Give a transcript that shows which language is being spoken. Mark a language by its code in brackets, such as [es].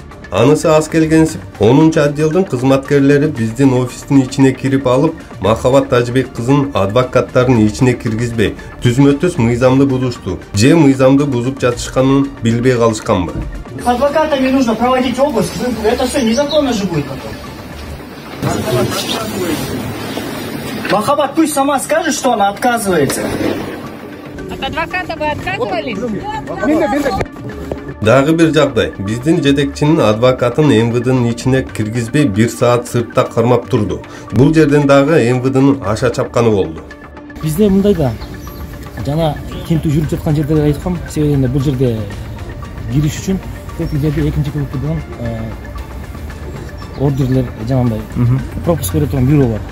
[ky] Анысы аз келгенсип, 10-чу отделдин кызматкерлери биздин офистин ичине кирип алып, Махабат Тажбек кызын адвокаттардын ичине киргизбей, түзмө-түз мыйзамды бузушту. Же мыйзамды бузуп жатышканын билбей калышканбы? [ru] Адвокатами нужно проводить обыск, это все незаконно же будет потом. Махабат пусть сама скажет, что она отказывается. От адвоката вы отказывались? [ky] Дагы бир жагдай, биздин жетекчинин адвокатын МВДнын ичине киргизбей 1 саат сыртта кармап турду. Бул жерден дагы МВДнын аша чапканы болду. Бизде мындай да, жана тинтүү жүрүп жаткан жерде айткам, себебинде бул жерде кириш үчүн жерде экинчи клубу болгон ордерлер жанагындай пропуск бере турган бюро бар.